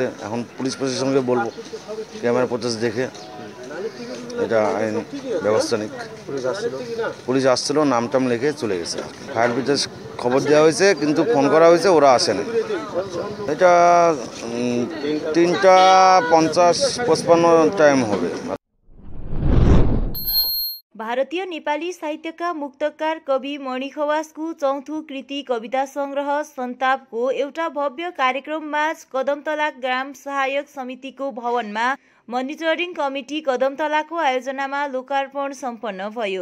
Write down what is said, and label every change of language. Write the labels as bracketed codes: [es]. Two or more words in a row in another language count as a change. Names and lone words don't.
[bn] এখন পুলিশ প্রশাসনকে বলবো [en] camera footage [bn] দেখে এটা আইন ব্যবস্থা নিক। পুলিশ আসছিল, নামটাম লিখে চলে গেছে। [en] fire brigade [bn] খবর দেওয়া হয়েছে কিন্তু ফোন করা হয়েছে, ওরা আসেনি। এটা 3:50-55 টাইম হবে। [ne] भारतीय नेपाली साहित्यका मुक्तकार कवि मणि खवासको 4थो कृति कविता संग्रह सन्तापको एउटा भव्य कार्यक्रममा कदमतला ग्राम सहायक समितिको भवनमा [en] monitoring committee [ne] कदमतलाको आयोजनामा लोकार्पण सम्पन्न भयो।